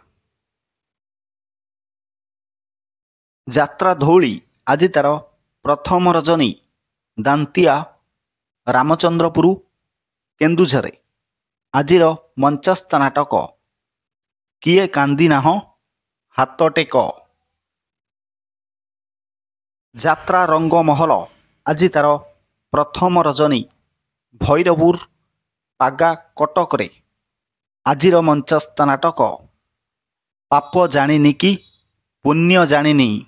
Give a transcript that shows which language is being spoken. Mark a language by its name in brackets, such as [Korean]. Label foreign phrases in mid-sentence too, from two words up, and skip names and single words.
[Odia] ଯାତ୍ରା ଧଉଳି ଆଜ ତାର ପ୍ରଥମ ରଜନୀ ଦାନ୍ତିଆ ରାମଚନ୍ଦ୍ରପୁର କେନ୍ଦୁଝର। ଆଜିର ମଞ୍ଚସ୍ଥ ନାଟକ କିଏ କାନ୍ଦି ନାହିଁ ହାତ ଟେକ। ଯାତ୍ରା ରଙ୍ଗ ମହଲ ଆଜ ତାର ପ୍ରଥମ ରଜନୀ ଭୈରବପୁର ପାଗା କଟକ ରେ। ଆଜିର ମଞ୍ଚସ୍ଥ ନାଟକ ପାପ ଜାଣିନି କି ପୁଣ୍ୟ ଜାଣିନି।